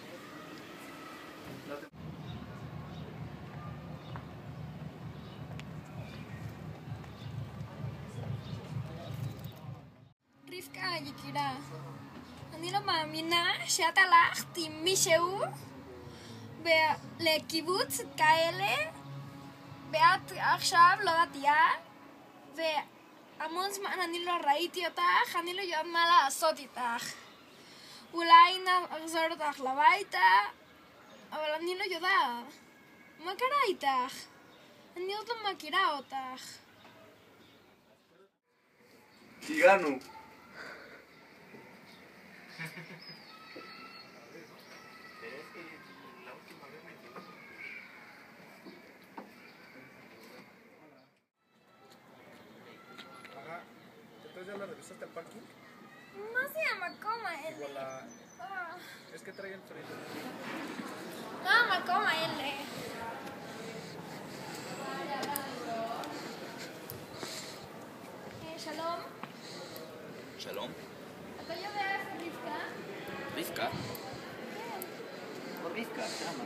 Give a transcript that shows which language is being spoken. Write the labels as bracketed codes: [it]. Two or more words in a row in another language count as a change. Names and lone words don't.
[he] רבקה יקירה, אני לא מאמינה שאת הלכת עם מישהו לקיבוץ כאלה ואת עכשיו לא דתייה והמון זמן אני לא ראיתי אותך, אני לא יודעת מה לעשות איתך. אולי נחזור אותך לביתה, אבל אני לא יודעת. מה קרה איתך? אני עוד לא מכירה אותך. הגענו. [es] ¿Entonces ya la revisaste al parking? [he] מה זה המקום האלה? [es] Igual es que trae el freno. [he] לא המקום האלה. שלום. שלום. אתה יודע איפה רבקה? רבקה? כן. לא רבקה, שמה.